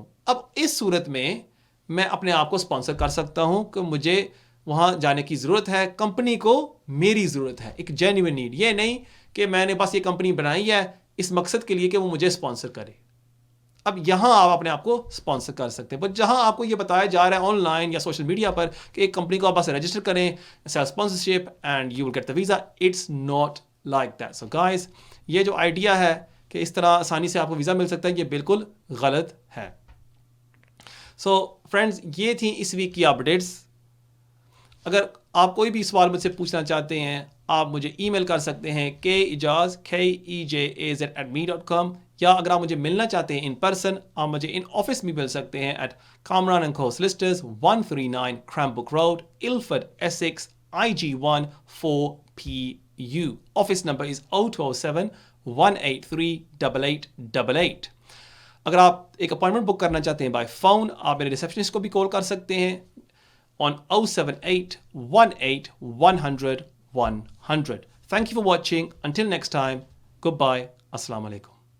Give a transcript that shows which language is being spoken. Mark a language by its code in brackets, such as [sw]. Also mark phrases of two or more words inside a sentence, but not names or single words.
[hi] अब इस सूरत में मैं अपने आप को स्पॉन्सर कर सकता हूं कि मुझे वहां जाने की ज़रूरत है, कंपनी को मेरी ज़रूरत है, एक [en] genuine need. [hi] ये नहीं कि मैंने बस ये कंपनी बनाई है इस मकसद के लिए कि वो मुझे स्पॉन्सर करे। अब यहां आप अपने आप को स्पॉन्सर कर सकते हैं। बट जहां आपको ये बताया जा रहा है ऑनलाइन या [en] social media [hi] पर कि एक कंपनी को आप बस रजिस्टर करें, [en] self sponsorship and you will get the visa, it's not like that. so guys, [hi] ये जो आइडिया है कि इस तरह आसानी से आपको वीज़ा मिल सकता है, ये बिल्कुल गलत है। [en] so friends, [hi] ये थी इस वीक की अपडेट्स। अगर आप कोई भी सवाल मुझसे पूछना चाहते हैं, आप मुझे ईमेल कर सकते हैं keijaz@me.com, या अगर आप मुझे मिलना चाहते हैं [en] in person, [hi] आप मुझे [en] in office [hi] में मिल सकते हैं एट Kamran & Co Solicitors, 139 Cranbrook Road, Ilford, Essex, IG1 4PU. [en] Office number is 0207 183 8888। [hi] अगर आप एक अपॉइंटमेंट बुक करना चाहते हैं [en] by phone, [hi] आप मेरे रिसेप्शनिस्ट को भी कॉल कर सकते हैं on 078 18 100 100. [en] Thank you for watching. Until next time, goodbye. [ar] السلام عليكم.